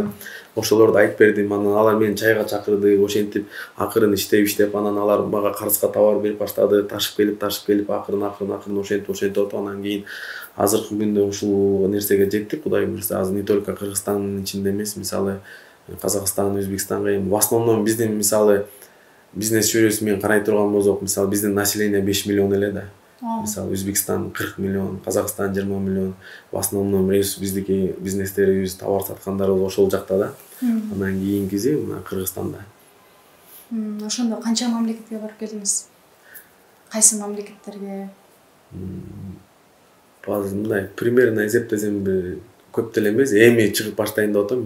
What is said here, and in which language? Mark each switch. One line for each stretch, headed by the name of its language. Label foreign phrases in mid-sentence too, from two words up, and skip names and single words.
Kyrgyz: Ошолорду айтып бердим, анан алар мени чайга чакырды, ошентип акырын иштеп, анан алар мага карызга товар берип баштады, ташып келип, акырын ошентип атып, анан кийин азыркы күндө ушул нерсеге жеттик, Кудай буйрса. Азыр
Russian: не только
Kyrgyz: Кыргызстандын ичинде эмес, мисалы Казакстан, Өзбекстанга, эми
Russian: в основном
Kyrgyz: биздин мисалы бизнес чөйрөсү менен карай турган болсок, мисалы биздин население 5 миллион эле да. Мисалы Өзбекстан 40 миллион, Казакстан 20 миллион.
Russian: В основном
Kyrgyz: биздики бизнестерибиз, товар саткандарыбыз ошол жакта да. Анан кийинкиси мына Кыргызстанда. Ошондо канча мамлекетке барып келдиңиз? Кайсы мамлекеттерге? Азыр мындай примерно эсептесем бир көп деле эмес, эми чыгып баштайын деп атам.